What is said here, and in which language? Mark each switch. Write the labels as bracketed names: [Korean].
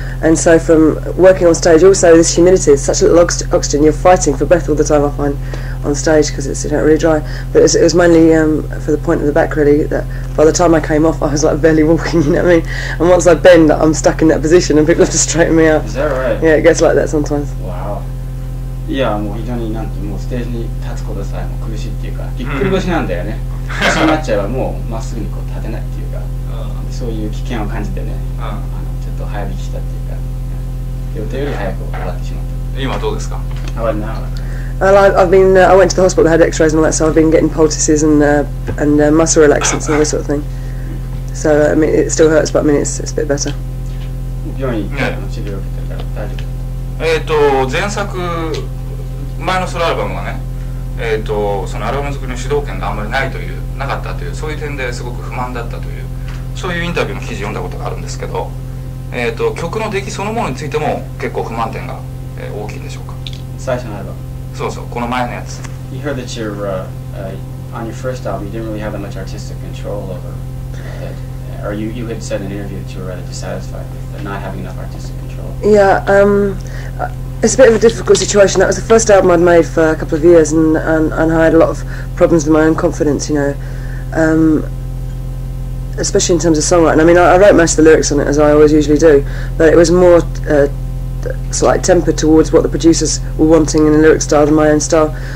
[English] And so from working on stage, also this humidity, it's such little oxygen, you're fighting for breath all the time, I find, on stage, because it's really dry. But it was mainly for the point of the back, really, that by the time I came off, I was like barely walking, you know what I mean? And once I bend, I'm stuck in that position and people have to straighten me out. Is that right? Yeah, it gets like that sometimes. Wow. [Japanese] いや、もう非常になんてもうステージに立つことさえも苦しいっていうか、ぎっくり腰なんだよね。そうなっちゃえばもうまっすぐにこう立てないっていうか、そういう危険を感じてね、ちょっと早引きしたっていうか、予定より早く終わってしまった。今どうですか？ [English] How about now? I went to the hospital, had X-rays and all that, so I've been getting poultices and muscle relaxants and all this sort of thing. So I mean, it still hurts, but I mean, it's a bit better. [Japanese] 病院に治療を受けてたら大丈夫？前作前のソロアルバムがね、そのアルバム作りの主導権があんまりなかったという、そういう点ですごく不満だったという、そういうインタビューの記事読んだことがあるんですけど、曲の出来そのものについても結構不満点が、大きいんでしょうか？最初のアルバム。そうそう、この前のやつ。 [English] You heard that on your first album you didn't really have that much artistic control over it, or you had said in an interview that you were rather dissatisfied with not having enough artistic control. Yeah, it's a bit of a difficult situation. That was the first album I'd made for a couple of years, and I had a lot of problems with my own confidence, you know, especially in terms of songwriting. I mean, I wrote most of the lyrics on it, as I always usually do, but it was more sort of like tempered towards what the producers were wanting in the lyric style than my own style.